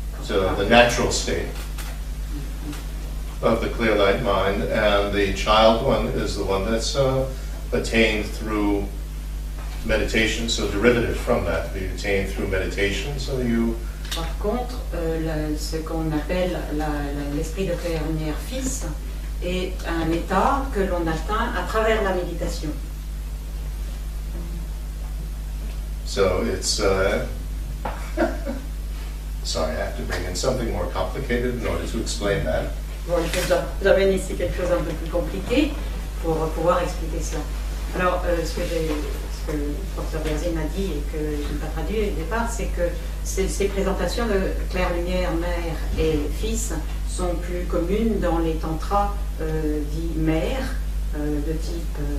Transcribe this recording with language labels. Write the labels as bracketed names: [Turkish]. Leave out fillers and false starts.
[English] So the natural state of the clear light mind, and the child one is the one that's attained through meditation, so derivative from that, be attained through meditation, so you... [French] Par contre, ce qu'on appelle l'esprit de claire lumière fils est un état que l'on atteint à travers la méditation. [English] So it's... sorry, I have to bring in something more complicated in order to explain that. [French] Bon, il faut que j'amène ici quelque chose un peu plus compliqué pour pouvoir expliquer cela. Alors, ce que le professeur Berzin a dit et que je n'ai pas traduit au départ, c'est que ces présentations de claire lumière, mère et fils sont plus communes dans les tantras dits mères, de type